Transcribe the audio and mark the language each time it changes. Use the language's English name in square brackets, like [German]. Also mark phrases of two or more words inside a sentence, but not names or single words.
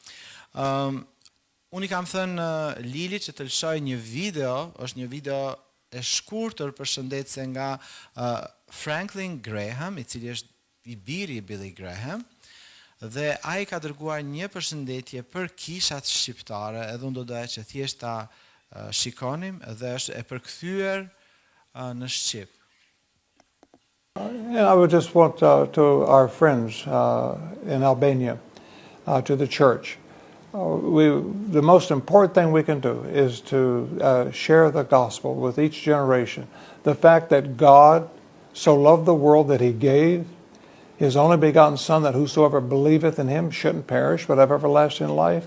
[Albanian] Unë i kam thënë Lili që të lëshoj një video, është një video e shkurtër përshëndetse nga Franklin Graham, i cili është i biri i Billy Graham, dhe ai ka dërguar një përshëndetje për kishat shqiptare, edhe unë do doja që thjesht ta shikonim, dhe është e përkthyer në shqip. [English] And I would just want to our friends in Albania, to the church. The most important thing we can do is to share the gospel with each generation. The fact that God so loved the world that he gave his only begotten Son, that whosoever believeth in him shouldn't perish but have everlasting life.